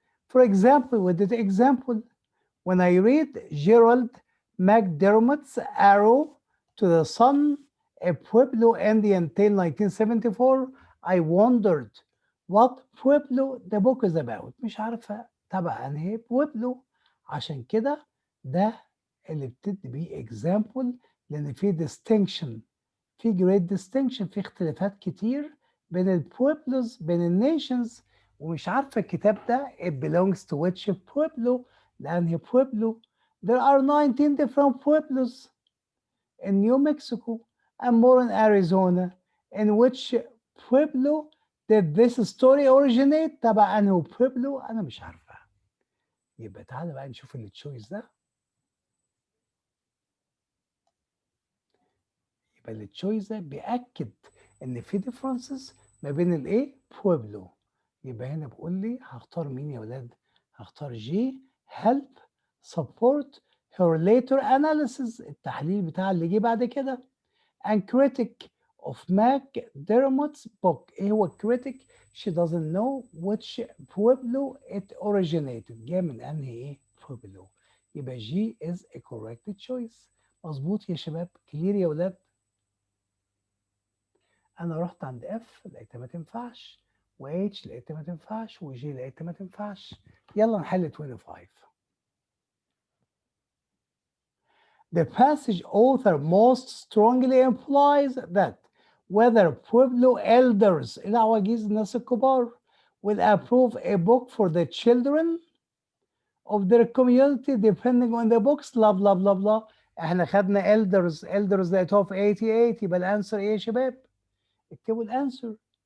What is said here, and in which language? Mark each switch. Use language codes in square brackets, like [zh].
[en] For example, with this example, when I read Gerald McDermott's Arrow to the Sun, a Pueblo Indian Tale 1974, I wondered what Pueblo the book is about. [ar] مش عارفة تبع أنهي Pueblo. عشان كده ده اللي بتدي بيه example، لأن في distinction، في great distinction، في اختلافات كتير بين البويبلوز، بين النيشنز، ومش عارفة الكتاب ده [en] it belongs to which pueblo، [ar] لأنهي pueblo. [en] There are 19 different pueblos in New Mexico and more in Arizona. In which pueblo did this story originate؟ [ar] تبع أنهي pueblo؟ أنا مش عارفة. يبقى تعالى بقى نشوف التشويس ده. يبقى التشويس ده بيأكد إن في differences ما بين الإيه؟ pueblo. يبقى هنا بقول لي هختار مين يا ولاد؟ هختار جي [en] help support her later analysis، [ar] التحليل بتاع اللي جه بعد كده [en] and critic of McDermott's book. [ar] ايه هو critic؟ [en] she doesn't know which pueblo it originated، [ar] جاء من انهي ايه [en] pueblo. يبقى G is a correct choice. [ar] مظبوط يا شباب؟ كلير يا ولاد؟ انا رحت عند F لقيتها ما تنفعش، و H لقيتها ما تنفعش، و G لقيتها ما تنفعش. يلا نحل 25. [en] The passage author most strongly implies that whether Pueblo elders [ar] العواجيز الناس الكبار [en] will approve a book for the children of their community depending on the books blah blah blah blah. [ar] احنا خدنا elders لقيتوها في 88. يبقى الانسر ايه يا شباب؟ اكتبوا الانسر.